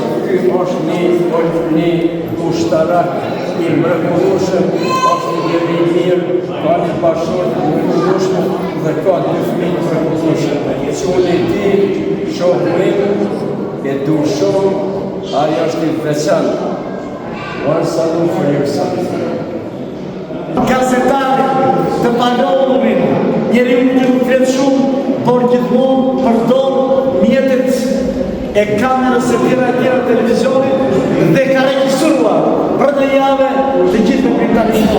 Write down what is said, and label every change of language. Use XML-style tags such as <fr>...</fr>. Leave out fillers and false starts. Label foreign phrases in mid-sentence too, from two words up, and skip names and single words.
<sq>Ky është një ushtarak I mrekullueshëm, është një njeri I mirë, ka një bashkëshort të mrekullueshëm dhe ka 2 fëmijë të mrekullueshëm. Unë I di shohim e du shumë. Ajo është I veçantë.</sq> <en>One salute for your son.</en> <sq>Gazetari të palodhur, njeriu që nuk flet shumë, por gjithmonë përdor mjetet e kamerës e tjera televizionit dhe ka regjistruar për një javë të gjithë veprimtarinë.</sq>